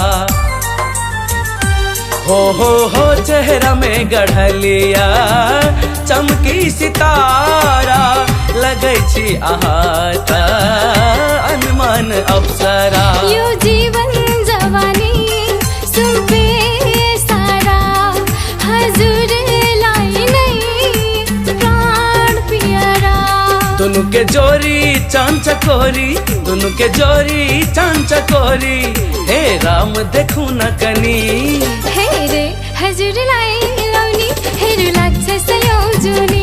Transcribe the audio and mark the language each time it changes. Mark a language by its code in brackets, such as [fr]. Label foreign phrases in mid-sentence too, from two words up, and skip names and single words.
[mai] हो चेहरा में गढ़लिया चमकी सितारा, लगै छी आहा त अनमन अप्सरा। [ne] यो जीवन जवानी सुबे सारा हजुर लाई नै प्राण प्यारा। [mai] दोनों के जोरी चांद चकोरी, दोनों के जोरी चांद चकोरी, हे राम देखू न कनी। [ne] हे रे हजुर लाई लौनी हेरो लाग्छ सयौजुनी।